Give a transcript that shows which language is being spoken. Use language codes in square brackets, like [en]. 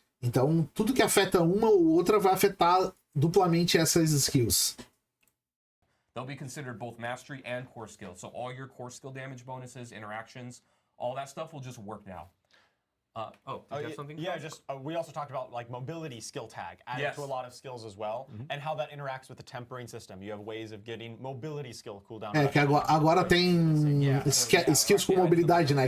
[pt] Então, tudo que afeta uma ou outra vai afetar duplamente essas skills. [en] They'll be considered both mastery and core skills. So all your core skill damage bonuses, interactions, all that stuff will just work now. Did you have something? Yeah, just we also talked about like mobility skill tag added to a lot of skills as well, and how that interacts with the tempering system. You have ways of getting mobility skill cooldown. [pt] Que agora tem skills com mobilidade, né?